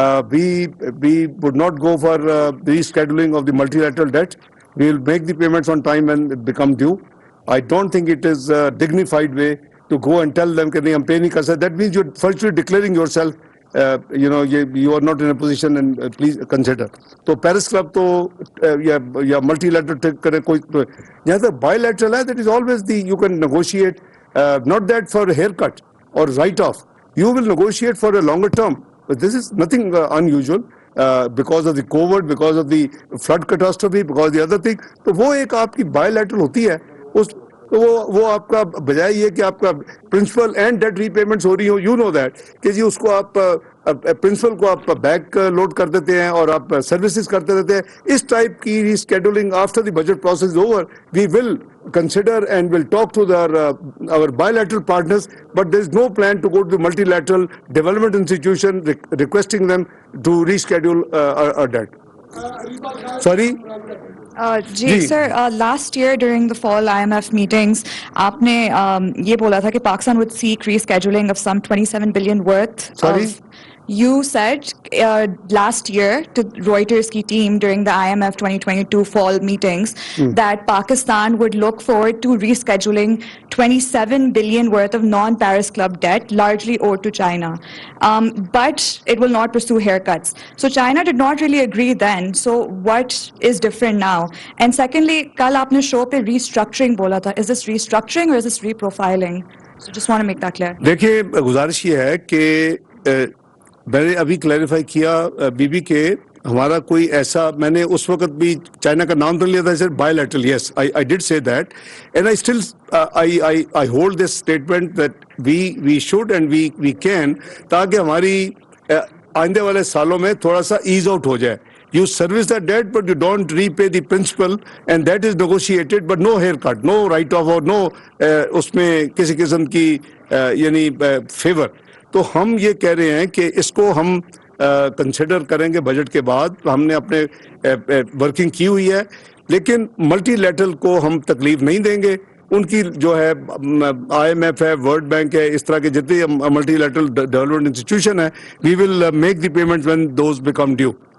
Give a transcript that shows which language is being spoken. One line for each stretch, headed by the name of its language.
English: We would not go for rescheduling of the multilateral debt. We will make the payments on time when it become due. I don't think it is a dignified way to go and tell them that we pay
Urdu: nahi kar sakte.
English: That means you're virtually declaring yourself you are not in a position and please consider.
Urdu: تو Paris club تو یا multi lateral کرے کوئی جہاں تک by lateral ہے
English: That is always the you can negotiate not that for a haircut or write-off. You will negotiate for a longer term. But this is nothing unusual because of the COVID, because of the flood catastrophe, because of the other thing.
Urdu: تو وہ ایک آپ کی bilateral ہوتی ہے. وہ آپ کا بجائے یہ کہ آپ کا principal and date re payments ہو رہی ہوں,
English: you know that
Urdu: کہ جی اس کو آپ پرنسپل کو آپ بیک لوڈ کر دیتے ہیں اور آپ سروسز کرتے رہتے ہیں. اس ٹائپ کی ریسکیڈولنگ
English: After the budget process over we will consider and will talk to our bilateral partners, but there is no plan to go to the multilateral development institution requesting them to reschedule our debt. Sorry?
Urdu: جی sir,
English: last year during the fall IMF meetings
Urdu: آپ نے یہ بولا تھا کہ Pakistan
English: would seek rescheduling of some 27 billion worth. Sorry? You said last year to Reuters
Urdu: ki
English: team during the IMF 2022 fall meetings that Pakistan would look forward to rescheduling 27 billion worth of non-Paris Club debt largely owed to China. But it will not pursue haircuts. So China did not really agree then. So what is different now? And secondly,
Urdu: kal aapne show pe restructuring bola tha.
English: Is this restructuring or is this reprofiling? So just want to make that clear.
Urdu: دیکھیے گزارش یہ ہے کہ میں نے ابھی clarify کیا be be کے ہمارا کوئی ایسا, میں نے اس وقت بھی چائنا کا نام تو لیا تھا سر بائی لیٹرل,
English: yes I did say that and I still I hold this statement that we should and we can,
Urdu: تاکہ ہماری آئندے والے سالوں میں تھوڑا سا ایز آؤٹ ہو جائے.
English: You service the debt but you don't repay the principal and that is negotiated but no haircut, no write-off or no
Urdu: اس میں کسی قسم کی یعنی فیور. تو ہم یہ کہہ رہے ہیں کہ اس کو ہم کنسیڈر کریں گے بجٹ کے بعد. ہم نے اپنے ورکنگ کی ہوئی ہے لیکن ملٹی لیٹرل کو ہم تکلیف نہیں دیں گے. ان کی جو ہے آئی ایم ایف ہے, ورلڈ بینک ہے, اس طرح کے جتنے ملٹی لیٹرل ڈیولپمنٹ انسٹیٹیوشن ہیں
English: We will make the payment when those become due.